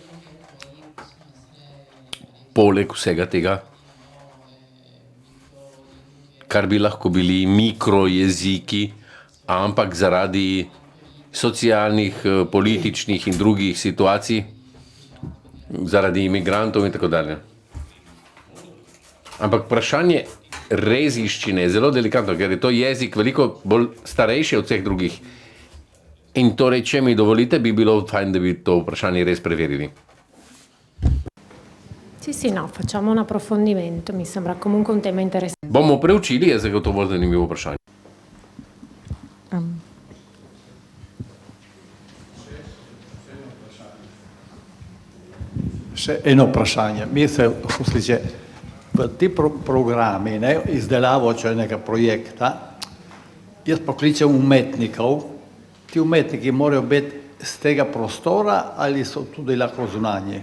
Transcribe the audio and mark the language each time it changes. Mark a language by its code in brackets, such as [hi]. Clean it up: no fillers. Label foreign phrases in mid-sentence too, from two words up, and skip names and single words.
[sl] Poleg vsega tega, kar bi lahko bili mikrojeziki, ampak zaradi socialnih, političnih in drugih situacij zaradi imigrantov in tako dalje. Ampak vprašanje reziščine je zelo delikatno, ker je to jezik veliko bolj starejši od vseh drugih. In torej, če mi dovolite, bi bilo fajn, da bi to vprašanje res preverili. [it] Sì, no, facciamo un approfondimento, mi sembra comunque un tema interessante. [sl] Bomo preučili, je zagotovo zanimivo vprašanje. Še eno vprašanje. Mi se v ti programi, izdelavo enega projekta, jaz pokličem umetnikov, ti umetniki morajo biti z tega prostora ali so tudi lahko zunanji?